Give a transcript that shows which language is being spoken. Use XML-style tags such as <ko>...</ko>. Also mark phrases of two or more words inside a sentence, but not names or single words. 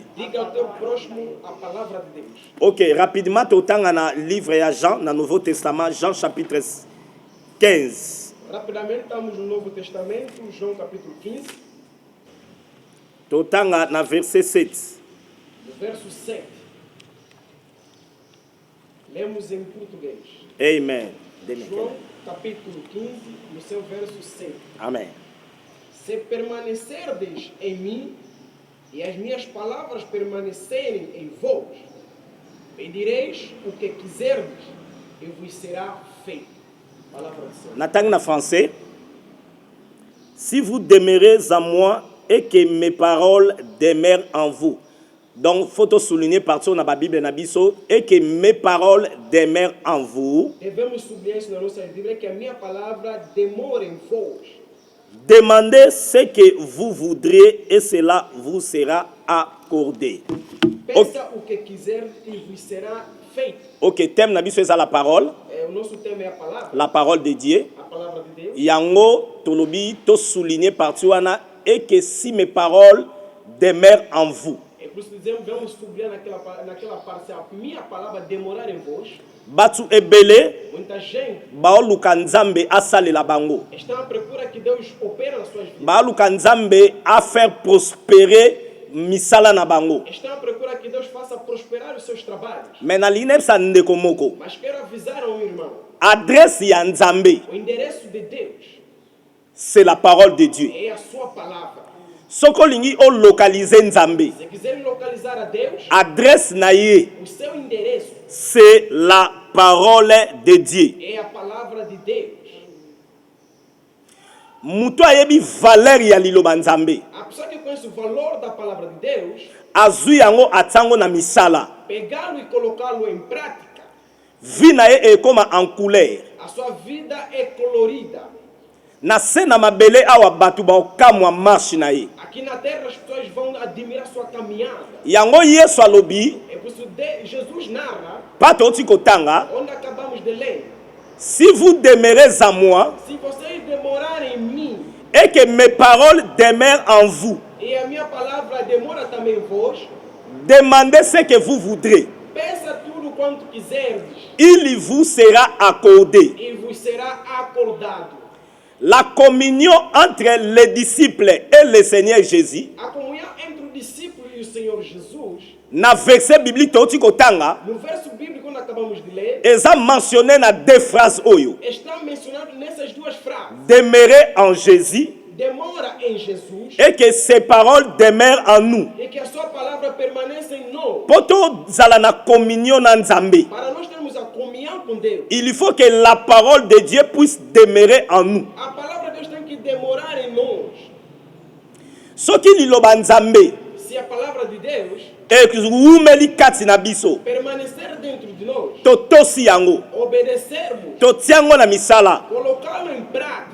<pt>Diga ao teu próximo a palavra de Deus.</pt> <ln>Ok, rapidement totanga na livre ya Jean, na</ln> <fr>Nouveau Testament, Jean chapitre 15.</fr> <pt>Rapidamente estamos no Novo Testamento, João capítulo 15,</pt> <ln>Totanga na verset 7.</ln> <pt>no verso 7. Lemos em português. Amen. João capítulo 15, no seu verso 7. Amen. Se permanecerdes em mim e as minhas palavras permanecerem em vós, pedireis o que quiserdes e vos será feito. Palavra do Senhor.</pt> <ln>Natang na français.</ln> <fr>Si vous demeurez en moi et que mes paroles demeurent en vous. Donc, faut souligner partout dans la Bible</fr> <ln>na biso</ln> <fr>et que mes paroles demeurent en vous.</fr> <pt>Devemos sublinhar isso na nossa Bíblia, que a minha palavra demora em vós.</pt> <fr>Demandez ce que vous voudrez et cela vous sera accordé.</fr> <pt>Peça o que quiser e vos será feito.</pt> <ln>Ok, thème na biso eza</ln> <fr>la parole,</fr> <pt>O nosso tema é</pt> <fr>la parole de Dieu.</fr> <pt>a palavra de Deus.</pt> <ln>Yango tolobi to</ln> <fr>souligner partout wana et que si mes paroles demeurent en vous.</fr> <pt>É por isso que dizemos, vamos sublinhar naquela parte, se a minha palavra demorar em vós,</pt> <ln>Batu ebele</ln> <pt>muita gente</pt> <ln>baoluka Nzambe asalela bango.</ln> <pt>está à procura que Deus opera nas suas vidas.</pt> <ln>Baoluka Nzambe</ln> <fr>a faire prospérer</fr> <ln>misala na bango.</ln> <pt>Estão à procura que Deus faça prosperar os seus trabalhos.</pt> <ln>Mais na linepsa ndeko moko.</ln> <pt>Mas quero avisar ao irmão,</pt> <ln>Adresse ya Nzambe,</ln> <pt>o endereço de Deus</pt> <fr>c'est la parole de Dieu.</fr> <pt>é a sua palavra.</pt> <ln>Soko lingi o localiser Nzambe.</ln> <pt>Se quiser localizar a Deus,</pt> <ln>Adresse na ye,</ln> <pt>o seu endereço</pt> <fr>c'est la parole de Dieu.</fr> <pt>é a palavra de Deus.</pt> <ln>Muto ayebi valeur ya liloba Nzambe.</ln> <pt>A pessoa que conhece o valor da palavra de Deus,</pt> <ln>Azui yango atango na misala.</ln> <pt>pegá-lo e colocá-lo em prática,</pt> <ln>Vie na ye ekoma</ln> <fr>en couleur.</fr> <pt>a sua vida é colorida.</pt> <ln>Na se na mabele awa batu baokamwa marche na ye.</ln> <pt>Aqui na terra as pessoas vão admirar sua caminhada.</pt> <ln>Yango Yesu alobi,</ln> <pt>É por isso Jesus narra,</pt> <ln>pato oti kotanga,</ln> <pt>onde acabamos de ler,</pt> <fr>si vous demeurez en moi</fr> <pt>se vocês demorarem em mim,</pt> <fr>et que mes paroles demeurent en vous,</fr> <pt>e a minha palavra demora também em vós,</pt> <fr>demandez ce que vous voudrez.</fr> <pt>peça tudo quanto quiserdes,</pt> <fr>Il vous sera accordé.</fr> <pt>e vos será acordado.</pt> <fr>La communion entre les disciples et le Seigneur Jésus.</fr> <pt>A comunhão entre o discípulo e o Senhor Jesus.</pt> <ln>Na</ln> <fr>verset biblique</fr> <ln>toti kotanga.</ln> <pt>No verso bíblico quando acabamos de ler.</pt> <ln>Eza mentionné na</ln> <fr>deux phrases</fr> <ln>oyo.</ln> <pt>Está mencionado nessas duas frases.</pt> <fr>Demeurer en Jésus.</fr> <pt>Demora em Jesus.</pt> <fr>Et que ses paroles demeurent en nous.</fr> <pt>E que a sua palavra permaneça em nós.</pt> <ln>Poto zala na communion na Nzambe.</ln> <pt>Para nós termos a comunhão com Deus.</pt> <fr>Il faut que la parole de Dieu puisse demeurer en nous.</fr> <pt>A palavra de Deus tem que demorar em nós.</pt> <ln>Soki liloba Nzambe.</ln> <pt>Se a palavra de Deus</pt> <ln>eumeli kati na biso.</ln> <pt>Permanecer dentro de nós.</pt> <ln>Totosi yango.</ln> <pt>Obedecermos.</pt> <ln>Totiango na misala.</ln> <pt>Colocá-lo em prática.</pt>